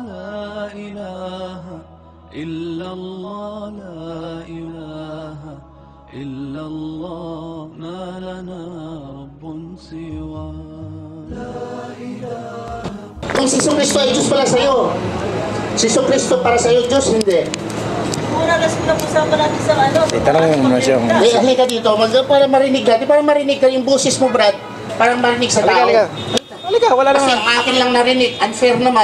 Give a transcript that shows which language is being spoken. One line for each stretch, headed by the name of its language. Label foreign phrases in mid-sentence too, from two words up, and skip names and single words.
Arabic: لا إله إلا الله لا إله إلا الله ما لنا رب سوى لا إله.
Filipino: Kung si Kristo ay Diyos pala sa'yo, si Kristo para sa'yo Diyos, hindi. Muna kasi pinag-usapan natin sa ano. Itanong mo na siya. Halika dito, para marinig ka. Di para marinig ka yung boses mo, Brad. Para marinig sa tao. Halika, wala Kasi naman. ang akin lang narinig, unfair naman.